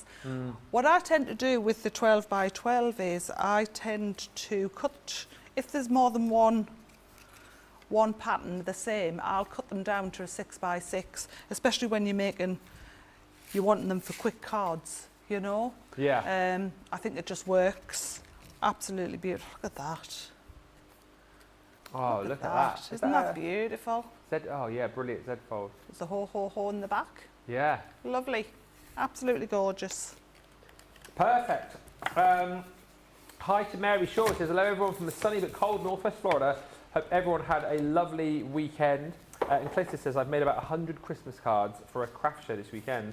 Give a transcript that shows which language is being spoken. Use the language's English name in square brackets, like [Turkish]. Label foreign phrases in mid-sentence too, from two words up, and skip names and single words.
[English] What I tend to do with the 12 by 12 is I tend to cut, if there's more than one pattern the same, I'll cut them down to a 6 by 6, especially when you're wanting them for quick cards, you know. Yeah. I think it just works. Absolutely beautiful. Look at that. Oh, look at that. Isn't that beautiful? Oh yeah, brilliant Z fold. There's a ho ho ho in the back. Yeah. Lovely. Absolutely gorgeous. Perfect. Hi to Mary Shaw. Says hello everyone from the sunny but cold northwest Florida. Hope everyone had a lovely weekend. And Clayton says, I've made about 100 Christmas cards for a craft show this weekend.